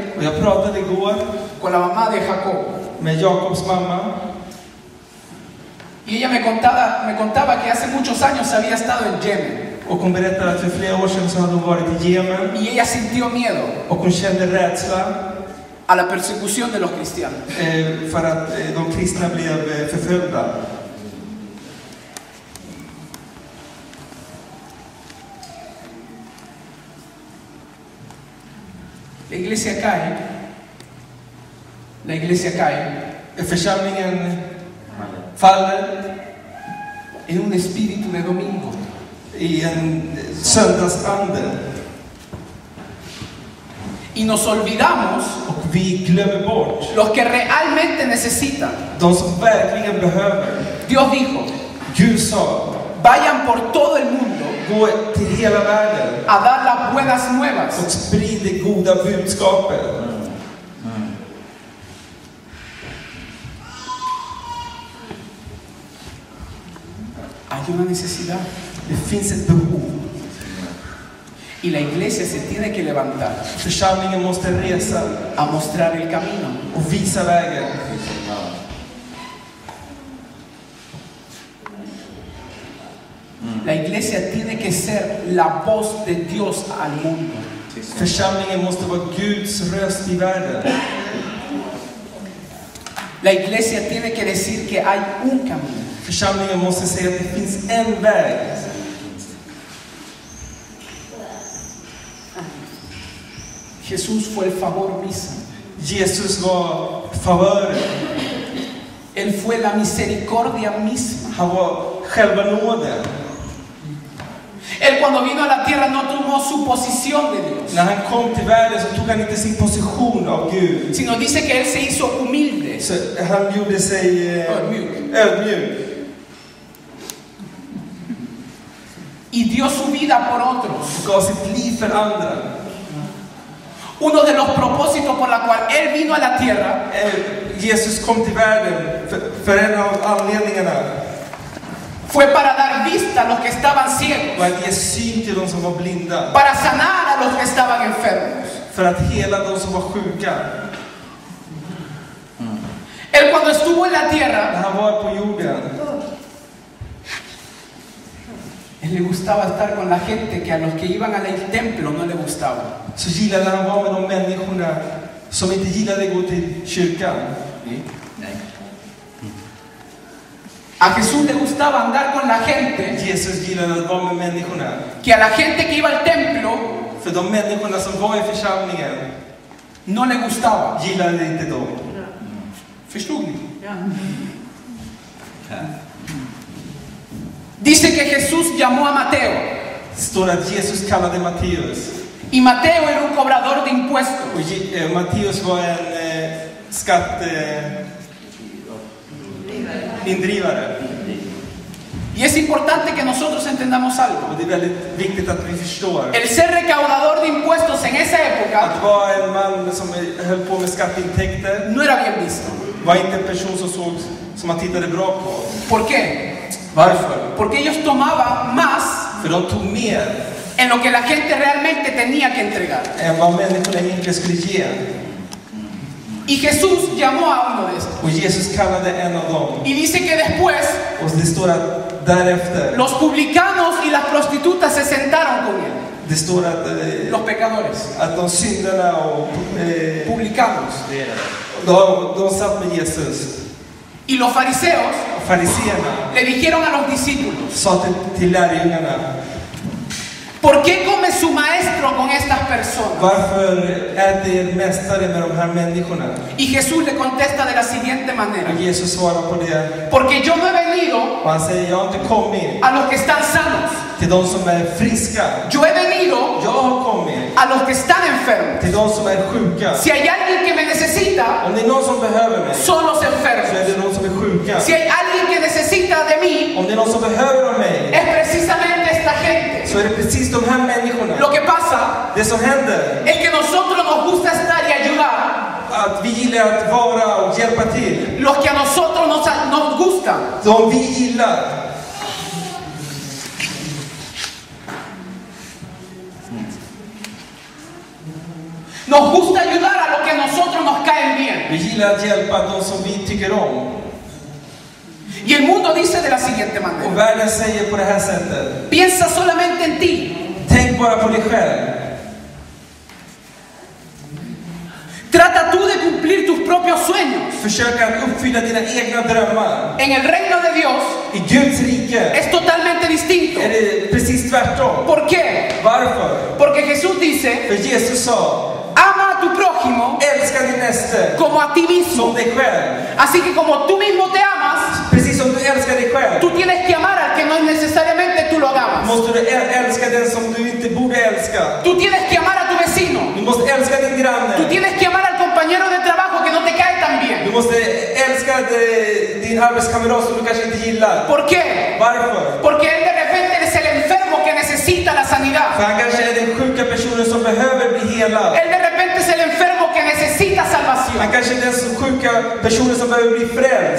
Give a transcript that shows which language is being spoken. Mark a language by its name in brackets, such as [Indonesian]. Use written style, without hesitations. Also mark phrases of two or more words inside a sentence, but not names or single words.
[Swedish] Och jag pratade igår [Spanish] con la mamá de Jacob. [Swedish] med Jakobs mamma. [Spanish] Y ella me contaba que hace muchos años había estado en Yemen. [Swedish] Och hon berättade att för flera år sedan så hade hon varit i Jemen. [Spanish] Y ella sintió miedo [Swedish] Och hon kände rädsla [Spanish] a la persecución de los cristianos. [Swedish] för att de kristna blev förföljda. [Spanish] La iglesia cae [Swedish] Församlingen faller [Spanish] en un espíritu de domingo. [Swedish] i en söndagsande. [Spanish] Y nos olvidamos [Swedish] Och vi glömmer bort [Spanish] los que realmente necesitan. [Swedish] de som verkligen behöver. [Spanish] Dios dijo, [Swedish] Gud sa, [Spanish] vayan por todo el mundo [Swedish] gå till hela världen [Spanish] a dar las buenas nuevas. [Swedish] och sprid det goda budskapet. [Spanish] Hay una necesidad. [Swedish] Det finns ett behov. [Spanish] Y la iglesia se tiene que levantar [Swedish] Församlingen måste resa [Spanish] a mostrar el camino. [Swedish] och visa vägen. [Spanish] La iglesia tiene que ser la voz de Dios al mundo. [Swedish] Församlingen måste vara Guds röst i världen. [Spanish] La iglesia tiene que decir que hay un camino. [Swedish] Församlingen måste säga att det finns en väg. [Spanish] Jesús fue el favor mismo. [Swedish] Jesus var favören. [Spanish] Él fue la misericordia misma. [Swedish] Han var själva nåden. [Spanish] Él cuando vino a la tierra no tomó su posición de Dios, [Swedish] När han kom till världen så tog han inte sin position av Gud. [Spanish] sino dice que Él se hizo humilde. [Swedish] Så han gjorde sig ödmjuk. [Spanish] Y dio su vida por otros. [Swedish] Och gav sitt liv för andra. [Spanish] Uno de los propósitos por la cual Él vino a la tierra [Swedish] Jesus kom till världen för en av anledningarna [Spanish] fue para dar vista a los que estaban ciegos, [Swedish] var att ge syn till de som var blinda. [Spanish] para sanar a los que estaban enfermos. [Swedish] För att hela de som var sjuka. [Spanish] Él cuando estuvo en la [Swedish] När [Spanish] tierra, [Swedish] han var på jorden [Spanish] Él le gustaba estar con la gente que a los que iban al templo no le gustaba. [Swedish] så gillade han vara med de människorna som inte gillade att gå till kyrkan. [Spanish] A Jesús le gustaba andar con la gente, [Swedish] Jesus gillade att vara med människorna. [Spanish] que a la gente que iba al templo [Swedish] För de människorna som var i församlingen [Spanish] no le gustaba. [Swedish] gillade inte dem. Förstod ni? [Spanish] Dice que Jesús llamó a Mateo. [Swedish] Det står att Jesus kallade Matteus. [Spanish] Y Mateo era un cobrador de impuestos. [Swedish] Och Matteus var en indrivare. [Spanish] Y es importante que nosotros entendamos algo. [Swedish] Och det är väldigt viktigt att vi förstår. [Spanish] El ser recaudador de impuestos en esa época [Swedish] Att vara en man som höll på med skatteintäkter [Spanish] no era bien visto. [Swedish] var inte en person som man tittade bra på. [Spanish] ¿Por qué? [Swedish] Varför? [Spanish] Porque ellos tomaban más [Swedish] För de tog mer [Spanish] en lo que la gente realmente tenía que entregar. [Swedish] än vad människorna egentligen skulle ge. [Spanish] Y Jesús llamó a uno de estos. [Swedish] Och Jesus kallade en av dem. [Spanish] Y dice que después [Swedish] Och det står att därefter, [Spanish] los publicanos y las prostitutas se sentaron con él. [Swedish] det står [Spanish] Los pecadores, [Swedish] att de syndarna och [Spanish] publicanos. [Swedish] de satt med Jesus. [Spanish] Y los fariseos [Swedish] Och fariseerna [Spanish] le dijeron a los discípulos: [Swedish] sa till lärjungarna: [Spanish] ¿por qué come su maestro con estas personas? [Swedish] varför äter er mästare med de här människorna? [Spanish] Y Jesús le contesta de la siguiente manera: [Swedish] Och Jesus svarar på det. [Spanish] porque yo no he venido [Swedish] Och han säger: jag har inte kommit [Spanish] a los que están sanos, [Swedish] till de som är friska. [Spanish] yo he venido [Swedish] Jag har kommit [Spanish] a los que están enfermos. [Swedish] till de som är sjuka. [Spanish] Si hay alguien que me necesita, [Swedish] Om det är någon som behöver mig, [Spanish] son los [Swedish] så [Spanish] enfermos. [Swedish] är det någon som är sjuka. [Spanish] Si hay alguien que necesita de mí, [Swedish] Om det är någon som behöver av mig, [Spanish] es precisamente esta gente. [Swedish] så är det precis de här människorna. [Spanish] Lo que pasa [Swedish] Det som händer [Spanish] es que nosotros nos gusta estar y ayudar [Swedish] att vi gillar att vara och hjälpa till. [Spanish] los que a nosotros nos gustan. [Swedish] De vi gillar. [Spanish] Nos gusta ayudar a los que a nosotros nos caen bien. [Swedish] Vi gillar att hjälpa de som vi tycker om. [Spanish] Y el mundo dice de la siguiente [Swedish] Och [Spanish] manera: [Swedish] världen säger på det här sättet: [Spanish] piensa solamente en ti. [Swedish] tänk bara på dig själv. [Spanish] Trata tú de cumplir tus propios sueños. [Swedish] Försök att uppfylla dina egna drömmar. [Spanish] En el reino de Dios [Swedish] I Guds rike [Spanish] es totalmente distinto. [Swedish] är det precis tvärtom. [Spanish] ¿Por qué? [Swedish] Varför? [Spanish] Porque Jesús dice: [Swedish] För Jesus sa: [Spanish] ama a tu prójimo [Swedish] älska din näste [Spanish] como a ti [Swedish] som [Spanish] mismo. [Swedish] dig själv. [Spanish] Así que como tú mismo te amas, [Swedish] Precis som du älskar dig själv, [Spanish] tú tienes que amar al que no necesariamente tú lo amas. [Swedish] måste du älska den som du inte borde älska. [Spanish] Tú tienes que amar a tu vecino. [Swedish] Du måste älska din [Spanish] Tú [Swedish] granne. [Spanish] tienes que amar al compañero de trabajo que no te cae tan [Swedish] Du [Spanish] bien. [Swedish] måste älska din arbetskamrat som du kanske inte gillar. [Spanish] ¿Por qué? [Swedish] Varför? [Spanish] Porque él de repente es el enfermo que necesita la sanidad. [Swedish] För han kanske är den sjuka personen som behöver bli helad. [Spanish] Él de repente es el enfermo que necesita [Swedish] Han [Spanish] salvación. [Swedish] kanske är den sjuka personen som behöver bli frälst.